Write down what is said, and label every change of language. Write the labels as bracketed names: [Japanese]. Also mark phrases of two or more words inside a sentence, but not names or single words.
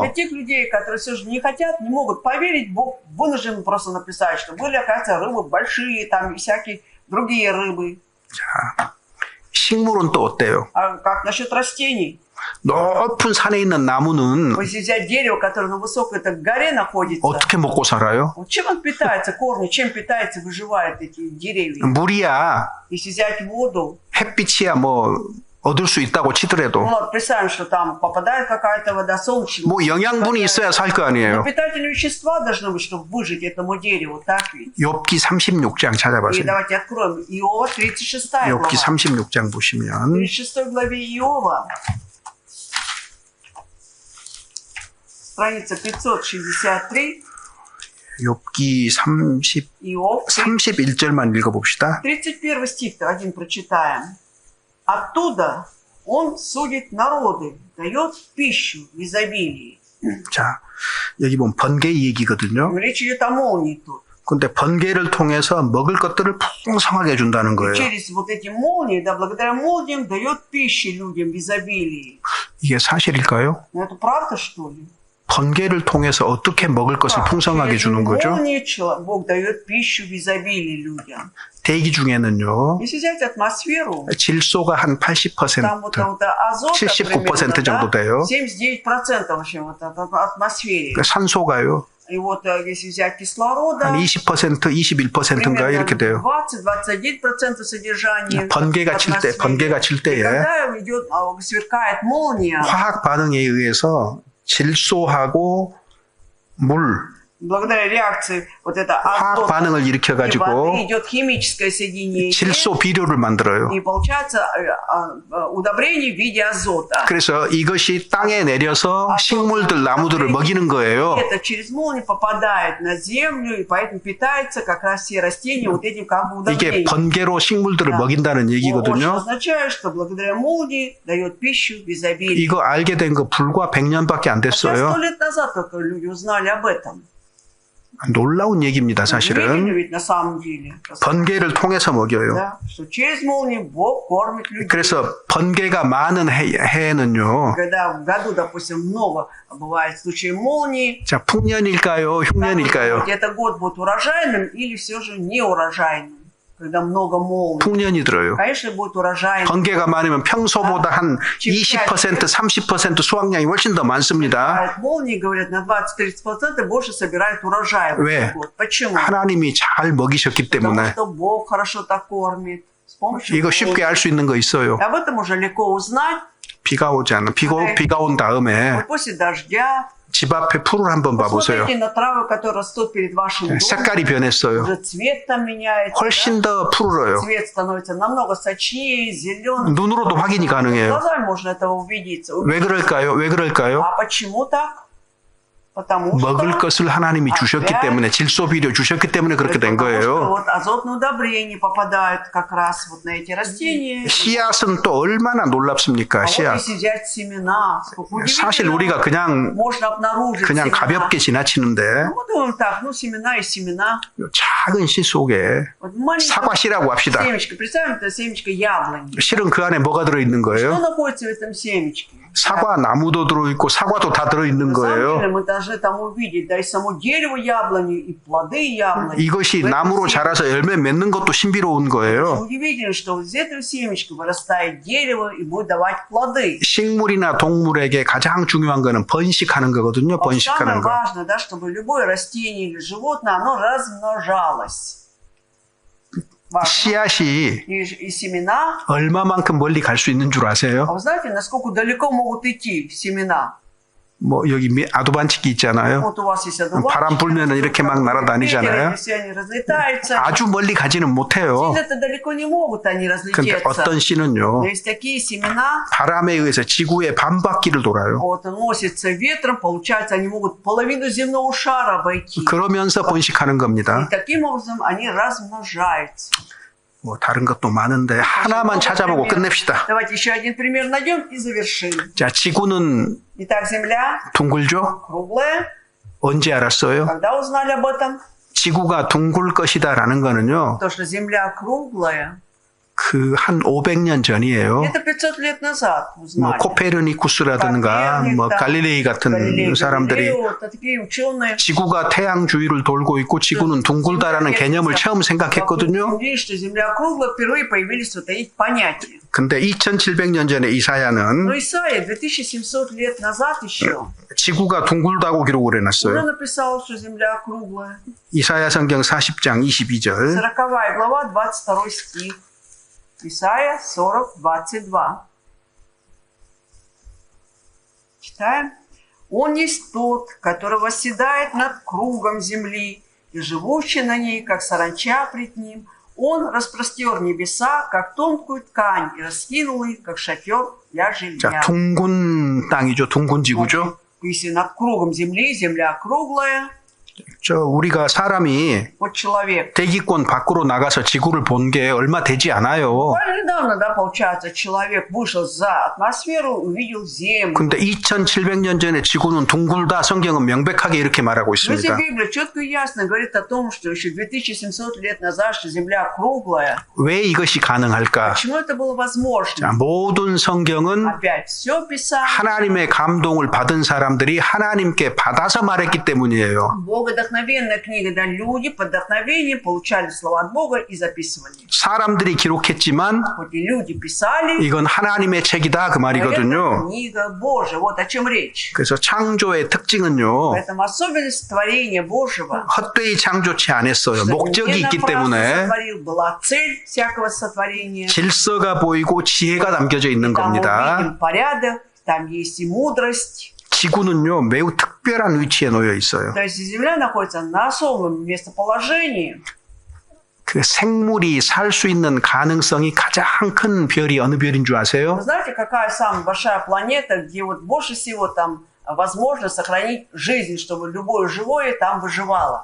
[Russian] Для тех людей, которые все же не хотят, не могут поверить, Бог вынужден просто написать, что были, оказывается, рыбы большие, там и всякие другие рыбы. [Korean] 자, 식물은 또 어때요? [Russian] А как насчет растений? [Korean] 높은 산에 있는 나무는 [Russian] Если взять дерево, которое на высокой горе находится, [Korean] 어떻게 먹고 살아요? [Russian] вот чем он питается, корни, чем питается, выживают эти деревья? [Korean] 물이야, [Russian] Если взять воду, [Korean] 햇빛이야 뭐 얻을 수 있다고 [Russian] ну, [Korean] 치더라도 [Russian] вот представим, что там попадает какая-то вода, солнечная. [Korean] 뭐 영양분이 있어야 살 거 아니에요. [Russian] Но питательные вещества должны быть, чтобы выжить этому дереву, так ведь? [Korean] 욥기 36장 [Russian] И [Korean] 찾아보세요. [Russian] давайте откроем Иова, 36 глава. [Korean] 욥기 36장 [Russian] В [Korean] 보시면 [Russian] 36 главе Иова, страница 563, [Korean] 욥기 30, [Russian] Иов, [Korean] 31절만 읽어봅시다. [Russian] 31 стих-то один прочитаем. Оттуда он судит народы, дает пищу в изобилии. [Korean] 자, 여기 보면 번개 얘기거든요. [Russian] Речь идет о молнии тут. [Korean] 근데 번개를 통해서 먹을 것들을 풍성하게 준다는 거예요. [Russian] Через вот эти молнии, да, благодаря молниям дает пищу людям в изобилии. [Korean] 이게 사실일까요? [Russian] Но это правда, что ли? [Korean] 번개를 통해서 어떻게 먹을 것을 풍성하게 [Russian] Через [Korean] 주는 거죠? [Russian] молнии Бог дает пищу в изобилии людям. [Korean] 대기 중에는요, [Russian] Если взять атмосферу, [Korean] 질소가 한 [Russian] там [Korean] 80%, [Russian] вот азота [Korean] 79% 정도 돼요. [Russian] 79% в общем, вот от атмосфере. [Korean] 산소가요, [Russian] И вот если взять кислорода, [Korean] 한 20%, 21%인가 이렇게 돼요. [Russian] 20-21% содержания. [Korean] 번개가 칠 [Russian] И [Korean] 때에 [Russian] когда идет, сверкает молния, [Korean] 화학 반응에 의해서 질소하고 물, [Russian] благодаря реакции вот это [Korean] 화학 [Russian] азота [Korean] 반응을 [Russian] и [Korean] 일으켜가지고 [Russian] воды идет химическое соединение. [Korean] 질소 비료를 만들어요. [Russian] И получается удобрение в виде азота. [Korean] 그래서 이것이 땅에 내려서 식물들, 나무들을 먹이는 거예요. [Russian] Это через молнию попадает на землю, и поэтому питается как раз все растения вот этим как бы [Korean] 이게 [Russian] удобрением. [Korean] 번개로 식물들을 먹인다는 [Russian] Что [Korean] 얘기거든요. [Russian] означает, что благодаря молнии дает пищу в изобилии. [Korean] 이거 알게 된 거 불과 100년밖에 안 [Russian] Сейчас 100 [Korean] 됐어요. [Russian] лет назад только люди узнали об этом. [Korean] 놀라운 얘기입니다, [Russian] Удивительно [Korean] 사실은. [Russian] ведь на самом деле. [Korean] 번개를 통해서 먹여요. [Russian] Да, что через молнию Бог кормит людей. [Korean] 그래서 번개가 많은 해에는요. [Russian] Когда в году, допустим, много бывает случаев молнии, [Korean] 자, 풍년일까요? 흉년일까요? [Russian] это год будет урожайным или все же неурожайным. когда много молний, [Korean] 풍년이 들어요. [Russian] конечно, будет урожай. [Korean] 번개가 많으면 평소보다 한 20%, 30% 수확량이 훨씬 더 많습니다. [Russian] Молнии, говорят, на 20-30% больше собирают урожай в [Korean] 왜? [Russian] этот год. Почему? [Korean] 하나님이 잘 먹이셨기 [Russian] Потому [Korean] 때문에. [Russian] что Бог хорошо так кормит. С помощью [Korean] 이거 쉽게 [Russian] молний. [Korean] 알 수 있는 거 있어요. [Russian] И об этом уже легко узнать. [Korean] 비가 오지 않아. 비가 온 다음에 [Russian] Вот после дождя [Korean] 집 앞에 풀을 한번 봐보세요. [Russian] посмотрите на травы, которые растут перед вашим домом. [Korean] 색깔이 변했어요. [Russian] Уже цвет там меняется. [Korean] 훨씬 더 푸르러요. [Russian] Цвет становится намного сочнее, зеленым. [Korean] 눈으로도 확인이 가능해요. [Russian] Глазами можно этого убедиться. [Korean] 왜 그럴까요? 왜 그럴까요? [Russian] А почему так? Потому [Korean] 먹을 [Russian] что [Korean] 것을 하나님이 주셨기 때문에, 질소 비료 주셨기 때문에 그렇게 된 [Russian] потому что [Korean] 거예요. [Russian] вот азотные удобрения попадают как раз вот на эти растения. [Korean] 씨앗은 또 얼마나 [Russian] А [Korean] 놀랍습니까? [Russian] вот [Korean] 씨앗. [Russian] если взять семена, сколько [Korean] 사실 [Russian] удивительно, [Korean] 우리가 그냥 [Russian] можно обнаружить [Korean] 그냥 [Russian] семена. [Korean] 가볍게 지나치는데 [Russian] Ну, мы думаем так, ну семена и семена. [Korean] 작은 씨 속에 [Russian] Вот маленькое [Korean] 사과씨라고 합시다. [Russian] семечко, представим, это семечко яблони. [Korean] 실은 그 안에 뭐가 들어있는 [Russian] Что [Korean] 거예요? [Russian] находится в этом семечке? [Korean] 사과 나무도 들어있고 사과도 다 들어있는 [Russian] На самом деле [Korean] 거예요. [Russian] мы должны там увидеть, да, и само дерево яблони, и плоды яблони. [Korean] 이것이 [Russian] В этом [Korean] 나무로 [Russian] семечке [Korean] 자라서 열매 맺는 것도 신비로운 거예요. [Russian] удивительно, что из этого семечка вырастает дерево и будет давать плоды. [Korean] 식물이나 동물에게 가장 중요한 거는 번식하는 거거든요. [Russian] Но самое [Korean] 번식하는 거. [Russian] важное, да, чтобы любое растение или животное, оно размножалось. Важно. [Korean] 씨앗이 [Russian] И семена. [Korean] 얼마만큼 멀리 갈 수 있는 줄 [Russian] А [Korean] 아세요? [Russian] вы знаете, насколько далеко могут идти семена? [Korean] 뭐 여기 아두반치기 있잖아요. [Russian] Вот у вас есть одуванчики, [Korean] 바람 불면은 이렇게 막 날아다니잖아요. [Russian] если они разлетаются, [Korean] 아주 멀리 가지는 못해요. [Russian] сильно-то далеко не могут они [Korean] 근데 [Russian] разлететься. [Korean] 어떤 씨는요. [Russian] Но есть такие семена, [Korean] 바람에 의해서 지구의 반바퀴를 돌아요. [Russian] вот носятся ветром, получается, они могут половину земного шара обойти. [Korean] 그러면서 번식하는 [Russian] И [Korean] 겁니다. [Russian] таким образом они размножаются. [Korean] 뭐 다른 것도 많은데 하나만 찾아보고 끝냅시다. [Russian] Давайте еще один пример найдем и завершим. [Korean] 자, 지구는 [Russian] Итак, Земля [Korean] 둥글죠? [Russian] круглая. [Korean] 언제 알았어요? [Russian] Когда узнали об этом? [Korean] 지구가 둥글 것이다라는 거는요. [Russian] То, что Земля круглая, [Korean] 그 한 500년 전이에요. [Russian] это 500 лет назад [Korean] 뭐 [Russian] узнали. [Korean] 코페르니쿠스라든가 뭐 갈릴레이 같은 [Russian] Галилей, [Korean] 사람들이 [Russian] Галилео, вот такие ученые. [Korean] 지구가 태양 주위를 돌고 있고 지구는 둥글다라는 개념을 처음 생각했거든요. [Russian] Видишь, что Земля круглая, впервые появились вот эти понятия. [Korean] 근데 2700년 전에 [Russian] Но [Korean] 이사야는 [Russian] Исаия 2700 лет назад еще [Korean] 지구가 둥글다고 기록을 [Russian] уже [Korean] 해놨어요. [Russian] написал, что Земля круглая. [Korean] 이사야 성경 40장 22절. [Russian] 40 глава, 22 стих. Исайя 40, 22. Читаем. «Он есть тот, который восседает над кругом земли, и живущий на ней, как саранча пред ним. Он распростер небеса, как тонкую ткань, и раскинул их, как шатер для [Korean] 자, [Russian] жилья». [Korean] 둥근 땅이죠. 둥근 지구죠. [Russian] Если над кругом земли, земля круглая, [Korean] 저 우리가 사람이 [Russian] вот человек. [Korean] 대기권 밖으로 나가서 지구를 본 게 얼마 되지 않아요. [Russian] Буквально недавно, да, получается, человек вышел за атмосферу, увидел Землю. [Korean] 근데 2700년 전에 지구는 둥글다 성경은 명백하게 이렇게 말하고 [Russian] Но если [Korean] 있습니다. [Russian] Библия четко и ясно говорит о том, что еще 2700 лет назад, что Земля круглая, [Korean] 왜 이것이 가능할까? [Russian] почему это было [Korean] 자, [Russian] возможно? [Korean] 모든 성경은 [Russian] Опять все Писание. [Korean] 하나님의 감동을 받은 사람들이 하나님께 받아서 말했기 때문이에요. [Russian] Богодохновенная книга, да, люди под вдохновением получали слова от Бога и записывали. [Korean] 사람들이 기록했지만 [Russian] Хоть и люди писали, [Korean] 이건 하나님의 책이다 그 [Russian] но это [Korean] 말이거든요. [Russian] книга Божия. Вот о чем речь. [Korean] 그래서 창조의 특징은요. [Russian] Поэтому особенность творения Божьего, [Korean] 헛되이 창조치 않았어요. [Russian] что [Korean] 목적이 [Russian] не [Korean] 있기 [Russian] напрасно [Korean] 때문에 [Russian] сотворил, была цель всякого сотворения. [Korean] 질서가 보이고 지혜가 담겨져 있는 [Russian] Там мы [Korean] 겁니다. [Russian] видим порядок, там есть и мудрость. [Korean] 지구는요 매우 특별한 위치에 놓여 있어요. [Russian] То есть Земля находится на особом местоположении. [Korean] 그 생물이 살 수 있는 가능성이 가장 큰 별이 어느 별인 줄 아세요? [Russian] Вы знаете, какая самая большая планета, где вот больше всего там возможно сохранить жизнь, чтобы любое живое там выживало?